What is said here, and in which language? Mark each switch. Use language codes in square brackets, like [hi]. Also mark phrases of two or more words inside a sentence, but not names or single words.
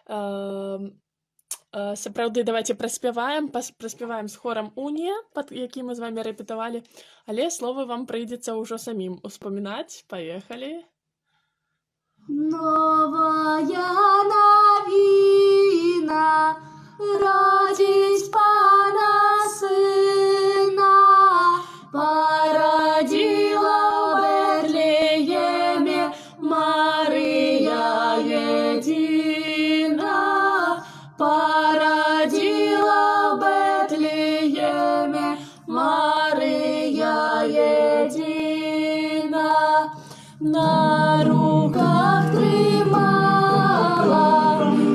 [be] Сапраўды, давайте праспяваем з хорам «Унія», пад якім мы з вамі рэпетавалі, але словы вам прыйдзецца ўжо самім успамінаць. Паехалі. [uk] Новая навіна родить Пана Сына, породила в Бетлееме Мария едина, породила в Бетлееме Мария едина, на руках тримала